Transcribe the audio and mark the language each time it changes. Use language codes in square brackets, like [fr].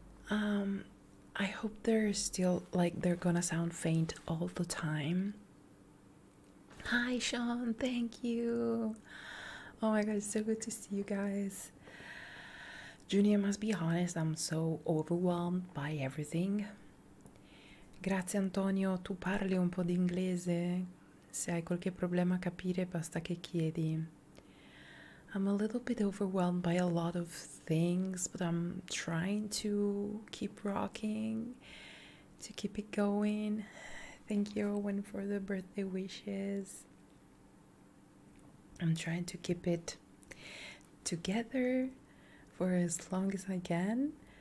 [en] I hope they're still like they're gonna sound faint all the time. Hi, Sean. Thank you. Oh my god, it's so good to see you guys. Junior, must be honest, I'm so overwhelmed by everything. [it] Grazie Antonio, tu parli un po' di inglese? Se hai qualche problema a capire, basta che chiedi. [en] I'm a little bit overwhelmed by a lot of things, but I'm trying to keep rocking, to keep it going. Thank you, Owen, for the birthday wishes. I'm trying to keep it together for as long as I can.